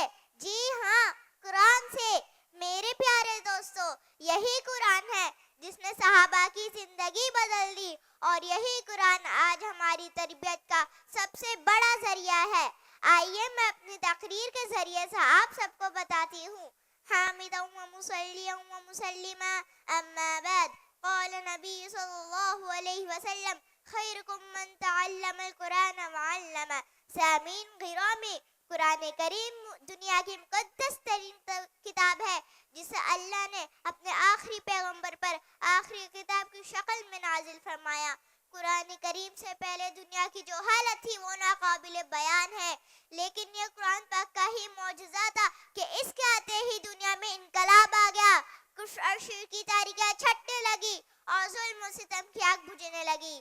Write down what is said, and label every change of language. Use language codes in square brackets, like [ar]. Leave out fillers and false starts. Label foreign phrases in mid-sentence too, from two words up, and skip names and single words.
[ur] جی ہاں، قرآن سے. میرے پیارے دوستو، یہی قرآن ہے جس نے صحابہ کی زندگی بدل دی، اور یہی قرآن آج ہماری تربیت کا سب سے بڑا ذریعہ ہے. آئیے میں اپنی تقریر کے ذریعے سے آپ سب کو بتاتی ہوں. [ar] حامدا و مصلیا و مسلما، اما بعد، قال نبی صلی اللہ علیہ وسلم خیرکم من تعلم القرآن وعلم. [ur] سامعین گرامی، قرآن کریم دنیا کی مقدس ترین کتاب ہے جسے اللہ نے اپنے آخری پیغمبر پر آخری کتاب کی شکل میں نازل فرمایا. قرآن کریم سے پہلے دنیا کی جو حالت تھی وہ ناقابل بیان ہے، لیکن یہ قرآن پاک کا ہی معجزہ تھا کہ اس کے آتے دل کی تاریکیاں چھٹنے لگی اور ظلم و ستم کی آگ بجھنے لگی.